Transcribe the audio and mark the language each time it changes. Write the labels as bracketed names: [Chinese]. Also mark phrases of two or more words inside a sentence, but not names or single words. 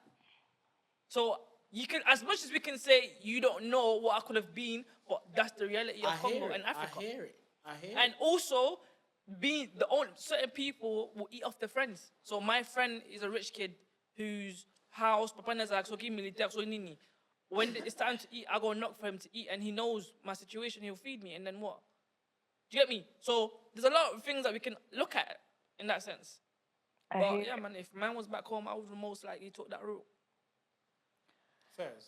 [English] So you can, as much as we can say you don't know what I could have been, but that's the reality of Congo and Africa. I hear it. And also, being the only certain people will eat off their friends. So my friend is a rich kid whose house, Papa Nazak, so give militaire, so nini. When it's time to eat, I go knock for him to eat, and he knows my situation. He'll feed me, and then what? Do you get me? So there's a lot of things that we can look at in that sense. But yeah, man, if man was back home, I would most likely took that route. Fairs.